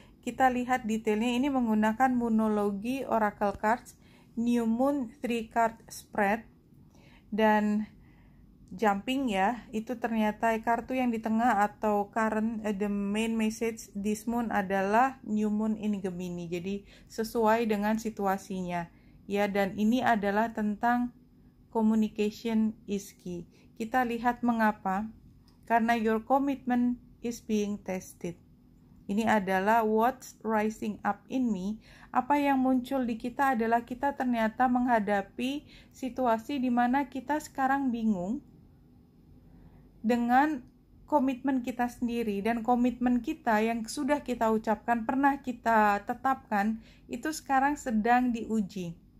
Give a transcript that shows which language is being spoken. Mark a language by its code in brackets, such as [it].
[id] Kita lihat detailnya. Ini menggunakan Moonology Oracle Cards, New Moon 3 card spread, dan jumping, ya, itu ternyata kartu yang di tengah atau current, [en] the main message this moon [id] adalah New Moon in Gemini. Jadi sesuai dengan situasinya, ya, dan ini adalah tentang [en] communication is key. [id] Kita lihat mengapa. Karena [en] your commitment is being tested. [id] Ini adalah [en] what's rising up in me. [id] Apa yang muncul di kita adalah kita ternyata menghadapi situasi di mana kita sekarang bingung dengan komitmen kita sendiri, dan komitmen kita yang sudah kita ucapkan, pernah kita tetapkan, itu sekarang sedang diuji.